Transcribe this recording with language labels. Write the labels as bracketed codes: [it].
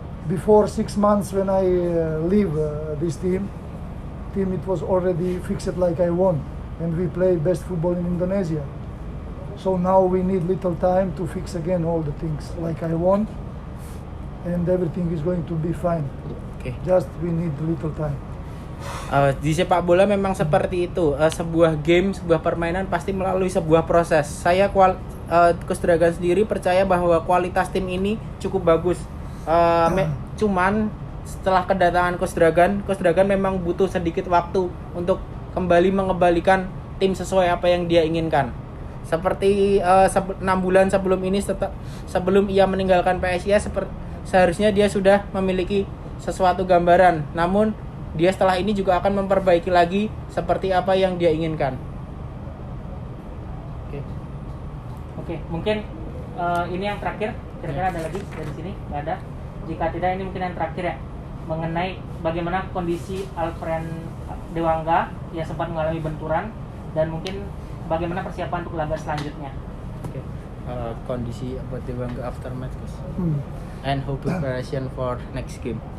[en] Before 6 months, when I leave this team, it was already fixed like I want, and we play best football in Indonesia. So now we need little time to fix again all the things like I want, and everything is going to be fine. Oke. Just we need little time. [id] Di sepak bola memang seperti itu. Sebuah game, sebuah permainan pasti melalui sebuah proses. Saya Coach Dragan sendiri percaya bahwa kualitas tim ini cukup bagus. Cuman setelah kedatangan Coach Dragan memang butuh sedikit waktu untuk kembali mengembalikan tim sesuai apa yang dia inginkan. Seperti 6 bulan sebelum ini, sebelum ia meninggalkan PSIS, seharusnya dia sudah memiliki sesuatu gambaran. Namun dia setelah ini juga akan memperbaiki lagi seperti apa yang dia inginkan. Oke, mungkin ini yang terakhir. Kira-kira ada lagi dari sini? Nggak ada. Jika tidak, ini mungkin yang terakhir ya, mengenai bagaimana kondisi Alfred Dewangga yang sempat mengalami benturan, dan mungkin bagaimana persiapan untuk laga selanjutnya. [en] Kondisi about Dewangga after match, and how preparation for next game.